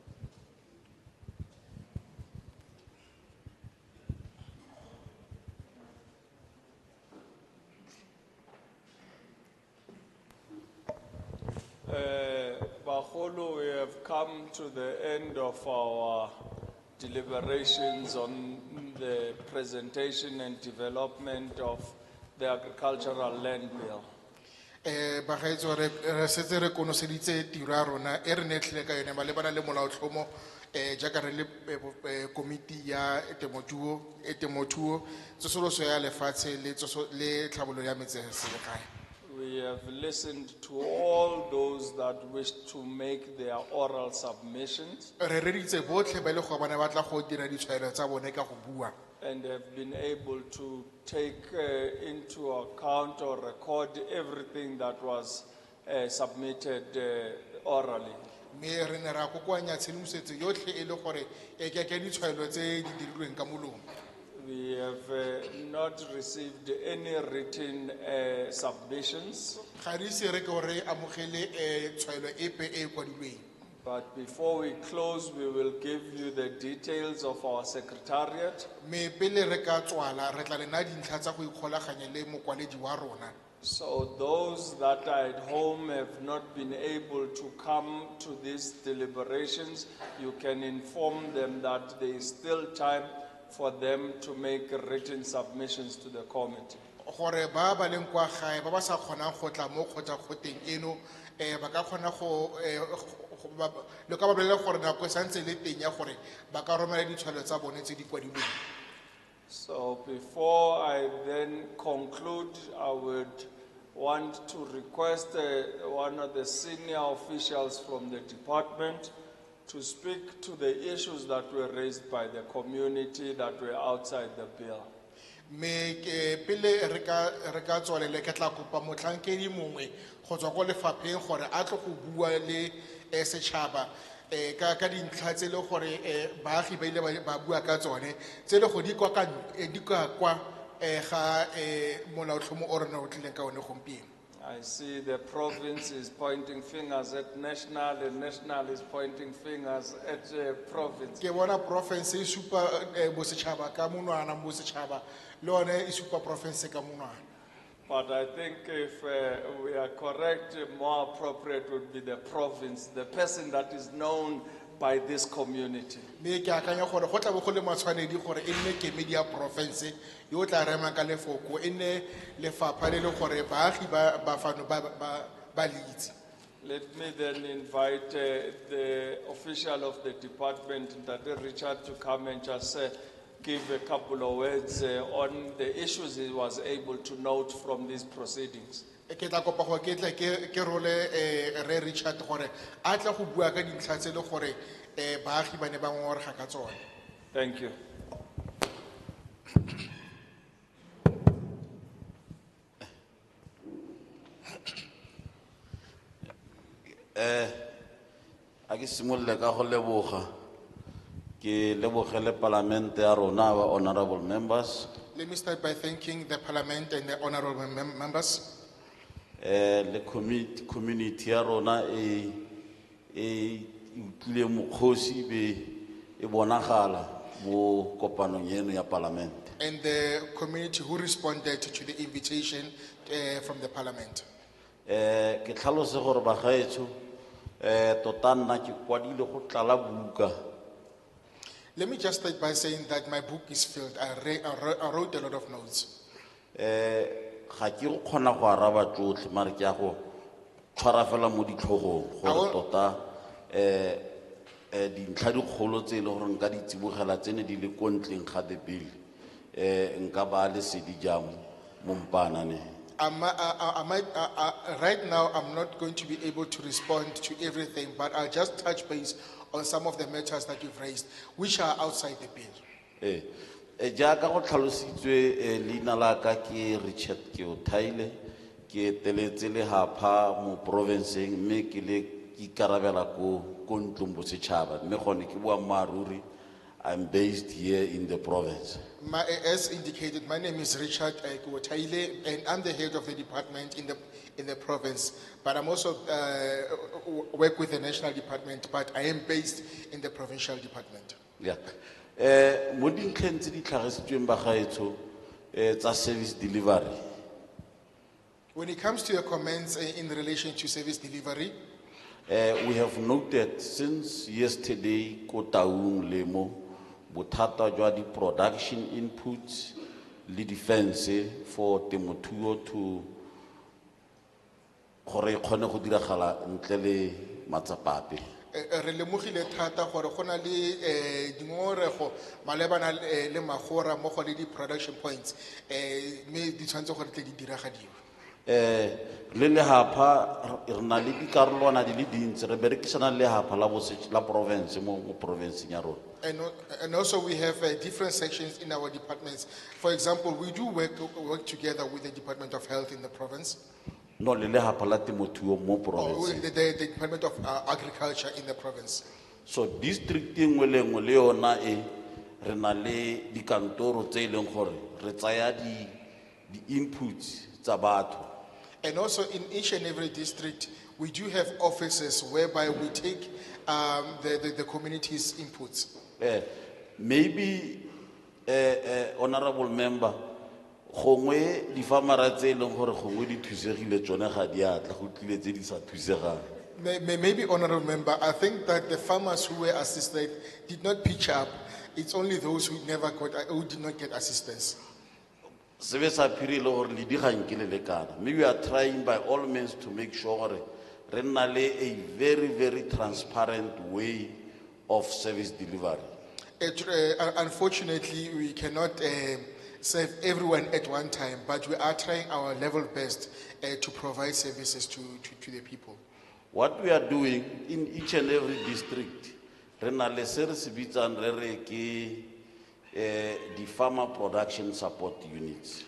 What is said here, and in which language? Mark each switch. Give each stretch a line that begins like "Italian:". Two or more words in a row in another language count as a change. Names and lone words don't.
English: Bagolo, we have come to the end of our deliberations on the presentation and development of the agricultural land bill.
Tswana: Bagaetso re setse re konoseditse tiro ya rona e re netlhile ka yone malebana le molaotlhomo jaaka re le komiti ya temothuo tsosoloso ya lefatshe le tlhabololo ya metseselegae.
English: We have listened to all those that wish to make their oral submissions
Tswana: Re reditse botlhe ba ile go bona ba tla go dira ditshwaelo tsa bone ka go bua.
English: and have been able to take into account or record everything that was submitted orally.
Tswana: Me re ne ra kokoanya tshedimosetso yotlhe e le gore e ke ditshwaelo tse di dirilweng ka molomo.
English: We have not received any written submissions.
Tswana: Ga re ise re ke gore amogele tshwaelo epe e kwadilweng.
English: But before we close, we will give you the details of our secretariat.
Tswana: Me pele re ka tswala re tla le na dintlha tsa go ikgolaganya le mokwaledi wa rona.
English: So those that are at home have not been able to come to these deliberations, you can inform them that there is still time for them to make written submissions to the committee.
Tswana: Gore ba ba leng kwa gae ba ba sa kgonang go tla mo kgotsa goteng eno ba ka kgona go le ka ba bolela gore nako santse le teng ya gore ba ka romela ditshwaelo tsa bone tse di kwadilweng.
English: So before I then conclude, I would want to request one of the senior officials from the department to speak to the issues that were raised by the community that were outside the bill.
Tswana: Me ke pele re ka tswalele ke tla kopa motlhankedi mongwe go tswa go lefapheng gore a tle go bua le setšhaba ka dintlha tse le gore baagi ba ile ba bua ka tsone tse le go di kwa ga molaotlhomo o rona o tlileng ka one gompieno.
English: I see the province is pointing fingers at national and national is pointing fingers at province.
Tswana: Ke bona province e supa bosetšhaba ka monwana bosetšhaba le one e supa province ka monwana.
English: But I think if we are correct, more appropriate would be the province, the person that is known by this community.
Tswana: Me ke akanya gore go tla bo go le matshwanedi gore e nne kemedi ya province yo tla rema ka lefoko e nne lefapha le le gore baagi ba fano ba leitse.
English: Let me then invite the official of the department, Dr. Richard, to come and just give a couple of words on the issues he was able to note from these proceedings.
Tswana: Ke tla kopa go ke tle ke role re Richard gore a tla go bua ka dintlha tse le gore baagi ba ne ba ngorega ka tsone.
English: Thank you.
Tswana: A ke simolle ka go leboga ke lebogele parlamente ya rona ba
English: honorable members. Let me start by thanking the parliament and the honorable members.
Tswana: Le community ya rona e utlwile mokgosi be e bonagala mo kopanong eno ya parlament.
English: And the community who responded to the invitation from the parliament.
Tswana: Ke tlhalose gore bagaetsho tota nna ke kwadile go tlala buka.
English: Let me just start by saying that my book is filled. I wrote a lot of notes.
Tswana: Ga ke go kgona go araba tsotlhe mare ke ya go tshwara fela mo ditlhogong gore tota dintlha dikgolo tse e le gore nka di tsibogela tsene di le ko ntleng ga
English: the bill
Tswana: nka ba le sedi jang mo mpananeng.
English: Right now, I'm not going to be able to respond to everything, but I'll just touch base on some of the matters that you've raised, which are outside the bill.
Tswana: jaaka go tlhalositswe leina la ka ke Richard Keotaile ke eteletse lehapha mo provinceng mme ke le ikarabela ko ntlong bosetšhaba mme gone ke boammaaruri
English: I'm based here in the province. As indicated, my name is Richard Kuotaile, and I'm the head of the department in the province. But I'm also work with the national department, but I am based in the provincial department. Yeah.
Tswana: Mo dintlheng tse di tlhagisitsweng ba gaetsho tsa
English: service delivery. When it comes to your comments in relation to service delivery, we have noted since yesterday
Tswana: ko Taung le mo bothata jwa di
English: production inputs
Tswana: le
English: defense for
Tswana: temothuo to gore e kgone go diragala ntle le matsapape. re lemogile thata gore go na le dingongorego malebana le magora mo go le di
English: production points
Tswana: mme di tshwanetse gore tle di diragadiwe. Le lehapha re na le dikarolwana di le dintsi re berekisana le lehapha la province mo province ya rona.
English: And also we have different sections in our departments. For example, we do work together with the Department of Health in the province. No,
Tswana: le lehapha la temothuo mo
English: Or province. the Department of Agriculture in the province.
Tswana: So district engwe le engwe le yona re na le dikantoro tse leng gore re tsaya di inputs tsa batho.
English: And also in each and every district, we do have offices whereby we take the community's inputs.
Tswana: Maybe
English: honorable member
Tswana: gongwe di farmera tse leng gore gongwe di thusegile tsone ga di atla go tlile tse di sa thusegang.
English: Maybe honorable member, I think that the farmers who were assisted did not pitch up. It's only those who did not get assistance. Maybe we are trying by all means to make sure
Tswana: re na le
English: a very, very transparent way of service delivery. Unfortunately, we cannot serve everyone at one time, but we are trying our level best to provide services to the people. What we are doing in each and every district,
Tswana: re na le se re se bitsang re re ke
English: the farmer production support units.